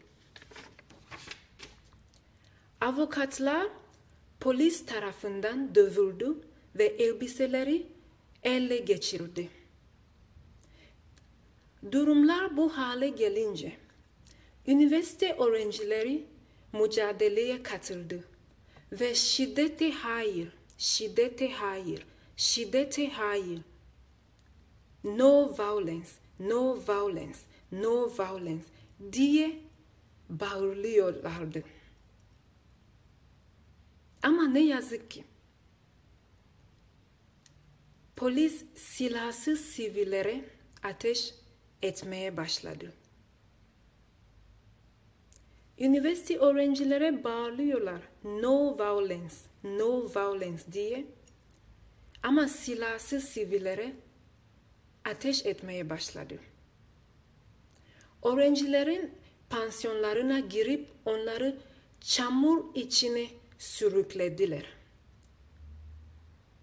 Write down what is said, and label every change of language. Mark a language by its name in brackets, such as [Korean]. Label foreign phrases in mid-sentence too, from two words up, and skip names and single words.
[Turkish] Avukatlar polis tarafından dövüldü ve elbiseleri ele geçirildi. Durumlar bu hale gelince üniversite öğrencileri mücadeleye katıldı ve şiddete hayır, şiddete hayır, şiddete hayır, [English] no violence, no violence, no violence [Turkish] diye bağırıyorlardı. Ama ne yazık ki polis silahsız sivillere ateş etmeye başladı. Üniversite öğrencilere bağırıyorlar [English] no violence, no violence [Turkish] diye. Ama silahsız sivillere ateş etmeye başladı. Öğrencilerin pansiyonlarına girip onları çamur içine sürüklediler.